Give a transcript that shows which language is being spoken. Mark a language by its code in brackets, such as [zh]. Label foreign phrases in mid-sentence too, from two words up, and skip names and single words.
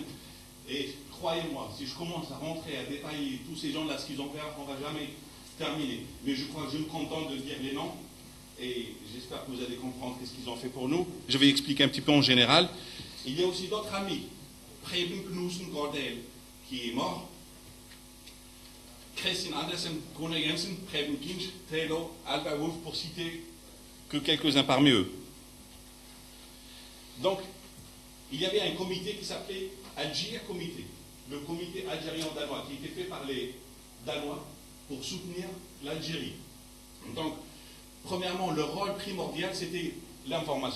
[fr] Et croyez-moi, si je commence à rentrer, à détailler tous ces gens-là, ce qu'ils ont fait, on ne va jamais terminer. Mais je crois que je me contente de dire les noms. Et j'espère que vous allez comprendre ce qu'ils ont fait pour nous. Je vais expliquer un petit peu en général. Il y a aussi d'autres amis. Preben Knudsen Gordel, qui est mort. Christian Andersen, Gunnar Jensen, Preben Kinch, Taylor, Albert Wolf, pour citer que quelques-uns parmi eux. Donc, il y avait un comité qui s'appelait Algérie Comité, le comité algérien-danois, qui était fait par les Danois pour soutenir l'Algérie. Donc, premièrement, le rôle primordial, c'était l'information.